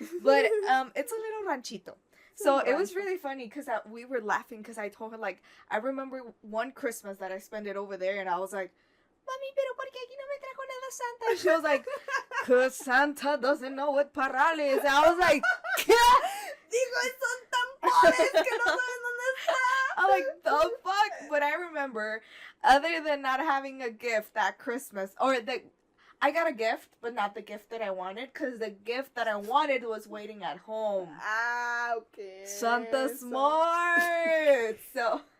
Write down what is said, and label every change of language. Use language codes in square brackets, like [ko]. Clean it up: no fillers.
[en] But it's a little ranchito. So it was really funny because we were laughing because I told her, like, I remember one Christmas that I spent it over there, and I was like, Mami, pero ¿por qué aquí no me trajo nada Santa? And she was like, because Santa doesn't know what Parral is. And I was like, ¿qué? [es] Digo, son tan pobres que no saben dónde está. [en] I'm like, the fuck? But I remember, other than not having a gift that Christmas, or I got a gift, but not the gift that I wanted, because the gift that I wanted was waiting at home. Ah, okay. Santa smart! So...